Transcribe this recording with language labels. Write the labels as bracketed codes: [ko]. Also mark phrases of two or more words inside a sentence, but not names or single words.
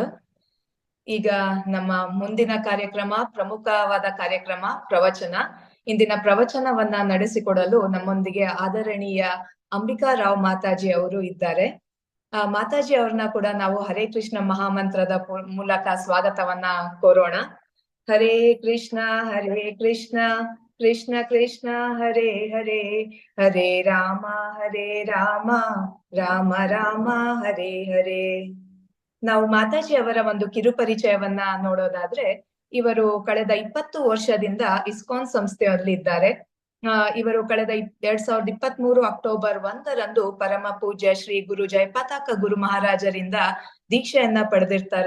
[kn] ಈಗ ನಮ್ಮ ಮುಂದಿನ ಕಾರ್ಯಕ್ರಮ ಪ್ರಮುಖವಾದ ಕಾರ್ಯಕ್ರಮ ಪ್ರವಚನ. ಇಂದಿನ ಪ್ರವಚನವನ್ನ ನಡೆಸಿಕೊಡಲು ನಮ್ಮೊಂದಿಗೆ ಆದರಣೀಯ ಅಂಬಿಕಾ ರಾವ್ ಮಾತಾಜಿ ಅವರು ಇದ್ದಾರೆ. ಮಾತಾಜಿ ಅವ್ರನ್ನ ಕೂಡ ನಾವು ಹರೇ ಕೃಷ್ಣ ಮಹಾಮಂತ್ರದ ಮೂಲಕ ಸ್ವಾಗತವನ್ನ ಕೋರೋಣ. [sa] ಹರೇ ಕೃಷ್ಣ ಕೃಷ್ಣ ಕೃಷ್ಣ ಹರೇ ಹರೇ, ಹರೇ ರಾಮ ರಾಮ ರಾಮ ಹರೇ ಹರೇ. [kn] ನಾವು ಮಾತಾಜಿ ಅವರ ಒಂದು ಕಿರು ಪರಿಚಯವನ್ನ ನೋಡೋದಾದ್ರೆ, ಇವರು ಕಳೆದ 20 ವರ್ಷದಿಂದ ಇಸ್ಕಾನ್ ಸಂಸ್ಥೆಯಲ್ಲಿ ಇದ್ದಾರೆ. ಇವರು ಕಳೆದ 2023 ಅಕ್ಟೋಬರ್ 1ರಂದು ಪರಮ ಪೂಜ್ಯ ಶ್ರೀ ಗುರು ಜಯಪತಾಕ ಗುರು ಮಹಾರಾಜರಿಂದ ದೀಕ್ಷೆಯನ್ನ ಪಡೆದಿರ್ತಾರೆ.